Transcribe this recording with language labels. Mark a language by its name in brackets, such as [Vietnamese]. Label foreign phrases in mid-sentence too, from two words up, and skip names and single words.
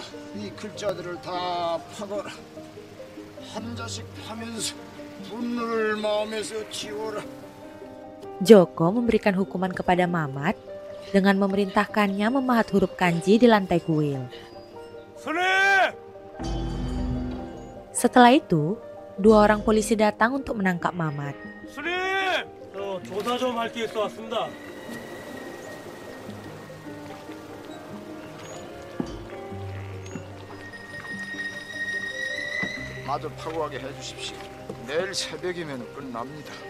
[Korean] 이 글자들을 다 파거라. 한 자씩 파면서 분노를 마음에서 지워라. [Indonesian] Joko memberikan hukuman kepada Mamat dengan memerintahkannya memahat huruf kanji di lantai kuil. Setelah itu, dua orang polisi datang untuk menangkap Mamat. [Korean] 조사 좀 할 게 있어 왔습니다. 마저 파고하게 해주십시오. 내일 새벽이면 끝납니다.